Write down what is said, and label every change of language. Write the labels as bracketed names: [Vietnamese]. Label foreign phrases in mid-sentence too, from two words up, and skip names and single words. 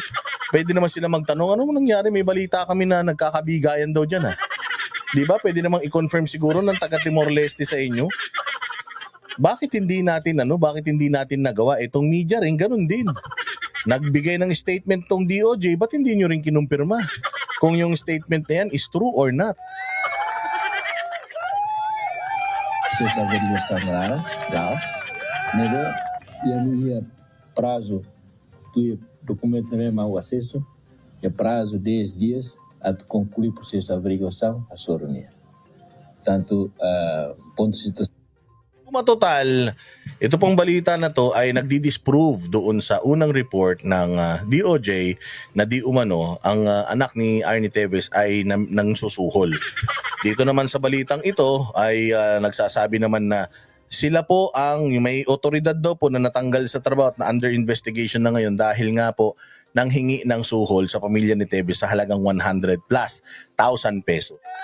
[Filipino] Pwede naman sila magtanong, ano nangyari? May balita kami na nagkakabigayan daw diyan Di ba? Pwede namang i-confirm siguro ng taga Timor-Leste sa inyo. Bakit hindi natin nagawa? Itong media rin ganun din. Nagbigay ng statement tong DOJ, ba't hindi nyo rin kinumpirma? Kung yung statement na yan [English] is true or not. [Portuguese] processo de averiguação legal, nego ia prazo do documento mesmo ao acesso é prazo 10 dias a concluir o processo de averiguação a sua reunião. Portanto, ponto de situação. [Filipino] Matotal, ito pong balita na to ay nagdi-disprove doon sa unang report ng DOJ na di umano ang anak ni Arnie Tevez ay nang susuhol. Dito naman sa balitang ito ay nagsasabi naman na sila po ang may otoridad daw po na natanggal sa trabaho at na [English] under investigation [Filipino] na ngayon dahil nga po nang hingi ng suhol sa pamilya ni Tevez sa halagang 100,000 pesos.